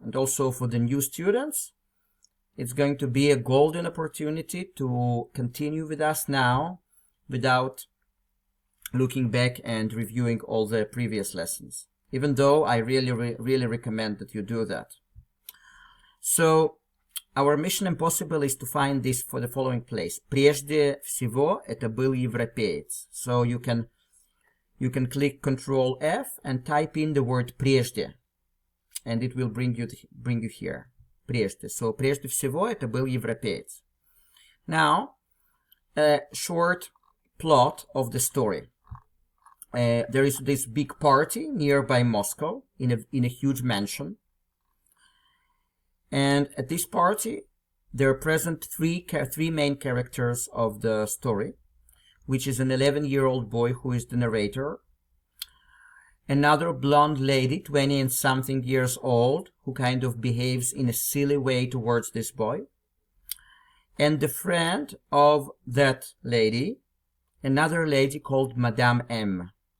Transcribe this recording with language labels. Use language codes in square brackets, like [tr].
[en] And also for the new students, it's going to be a golden opportunity to continue with us now without looking back and reviewing all the previous lessons, even though I really recommend that you do that. So our mission impossible is to find this for the following place. [ru] Прежде всего это был европеец. [en] So you can click Ctrl F and type in the word прежде, and it will bring you here. [ru] Прежде. So прежде всего это был европеец. [en] Now, a short plot of the story. There is this big party nearby Moscow in a huge mansion. And at this party, there are present three main characters of the story, which is an 11-year-old boy who is the narrator, another blonde lady, 20 and something years old, who kind of behaves in a silly way towards this boy, and the friend of that lady, another lady called Madame M.